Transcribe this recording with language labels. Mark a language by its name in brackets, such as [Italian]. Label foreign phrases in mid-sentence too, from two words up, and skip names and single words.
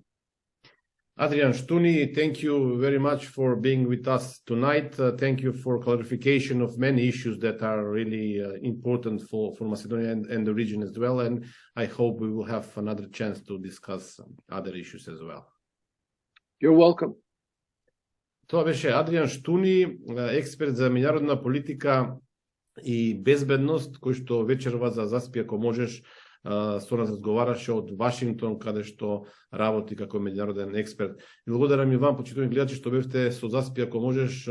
[English] Adrian Štuni, thank you very much for being with us tonight. Thank you for clarification of many issues that are really important for Macedonia and the region as well. And I hope we will have another chance to discuss other issues as well. You're welcome. [Macedonian] Това беше Адриан Štuni, експерт за меѓународна политика и безбедност, кој што вечерва за Заспиј ако можеш со нас разговараше од Вашингтон, каде што работи како меѓународен експерт. И благодарам и вам, почитувани гледачи, што бевте со Заспиј ако можеш.